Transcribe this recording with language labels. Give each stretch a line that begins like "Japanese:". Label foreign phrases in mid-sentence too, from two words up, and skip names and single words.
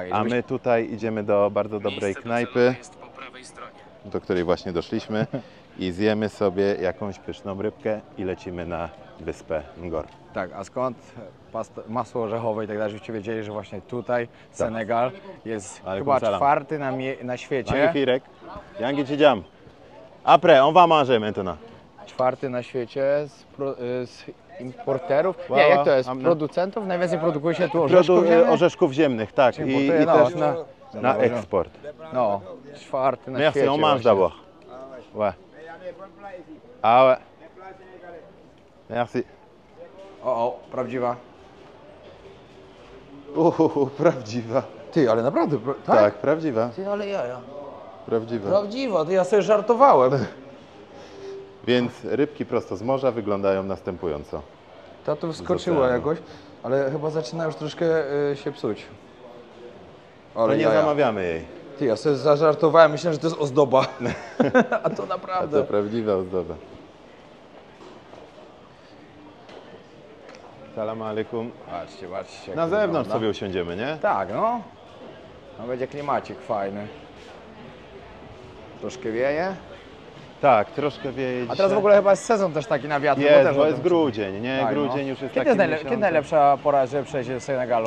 Polish: A my tutaj idziemy do bardzo dobrej knajpy, do której właśnie doszliśmy i zjemy sobie jakąś pyszną rybkę i lecimy na wyspę Ngor. Tak, a skąd masło orzechowe i tak dalej, żebyście wiedzieli, że właśnie tutaj Senegal jest chyba czwarty na świecie.
Wolof: Magnifique. Yangi ci jam.
French: Après, on va manger maintenant.
Polish: Czwarty na świecie z importerów. Nie, jak to jest? Producentów? Najwięcej produkuje się tu orzeszków ziemnych? Orzeszków ziemnych, tak. I też na eksport. No, czwarty na
French: Merci,
Polish: świecie.
French: on mange d'abord. Ouais. Ah ouais. Merci.
Polish: O, prawdziwa. Prawdziwa. Ty, ale naprawdę, Tak, prawdziwa. Ty, ale jaja. Prawdziwa. Prawdziwa, to ja sobie żartowałem. Więc rybki prosto z morza wyglądają następująco. Ta tu wskoczyła jakoś, ale chyba zaczyna już troszkę się psuć. Ale nie zamawiamy jej. Ty, ja sobie zażartowałem, myślałem, że to jest ozdoba. A to naprawdę. A to prawdziwa ozdoba.
Arabic: سلام عليكم.
Polish: Patrzcie, patrzcie. Na zewnątrz sobie usiądziemy, nie? Tak, no. No będzie klimacik fajny. Troszkę wieje. Tak, troszkę wieje dzisiaj. A teraz w ogóle chyba jest sezon też taki na wiatr. Jest, bo jest grudzień, nie? Tak, grudzień no. już jest Kiedy taki kiedy najlepsza pora, żeby przejść do Senegalu?